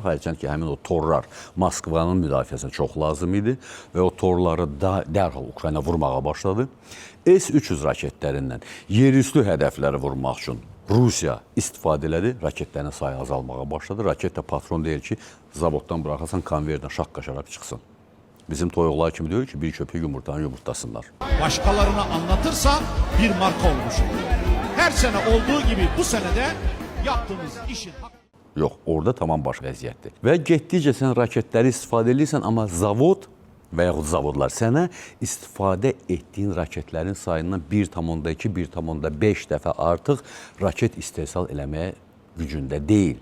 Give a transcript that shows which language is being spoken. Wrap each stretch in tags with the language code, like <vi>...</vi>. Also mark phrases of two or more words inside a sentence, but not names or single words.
<az>Hərçənd ki, həmin o torlar Moskvanın müdafiəsinə çox lazım idi və o torları dərhal Ukrayna vurmağa başladı. S-300 raketlərindən yerüstü hədəfləri vurmaq üçün Rusiya istifadə elədi, raketlərin sayı azalmağa başladı. Raket də patron deyir ki, zavoddan buraxasan, konveyerdən şaqqa-şaraq çıxsın. Bizim toyuqlar kimi deyir ki, bir köpük yumurtanı yumurtlasınlar.</az> <tr>Başkalarına anlatırsa bir marka olmuş oluyor. Her sene olduğu gibi bu senede yaptığımız işin...</tr> <az>Yox, orada tamam baş vəziyyətdir. Və getdikcə sən raketləri istifadə edirsən, amma zavod və yaxud zavodlar sənə istifadə etdiyin raketlərin sayından 1,2, 1,5 dəfə artıq raket istehsal eləməyə gücündə deyil.</az>